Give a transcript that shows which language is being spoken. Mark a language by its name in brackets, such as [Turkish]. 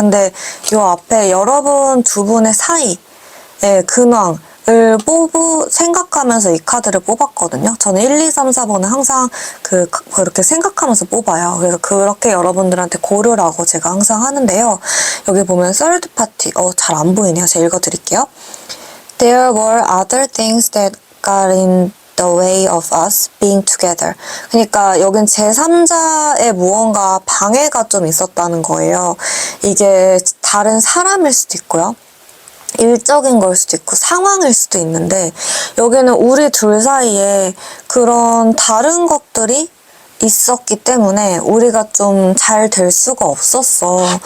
[Korean] 근데 요 앞에 여러분 두 분의 사이의 근황을 생각하면서 이 카드를 뽑았거든요. 저는 1, 2, 3, 4번은 항상 그렇게 생각하면서 뽑아요. 그래서 그렇게 여러분들한테 고르라고 제가 항상 하는데요. 여기 보면 third party, 잘 안 보이네요. 제가 읽어드릴게요. [English] There were other things that got in the way of us being together. [Korean] 그러니까 여긴 제3자의 무언가 방해가 좀 있었다는 거예요. 이게 다른 사람일 수도 있고요. 일적인 걸 수도 있고 상황일 수도 있는데 여기는 우리 둘 사이에 그런 다른 것들이 있었기 때문에 우리가 좀 잘 될 수가 없었어.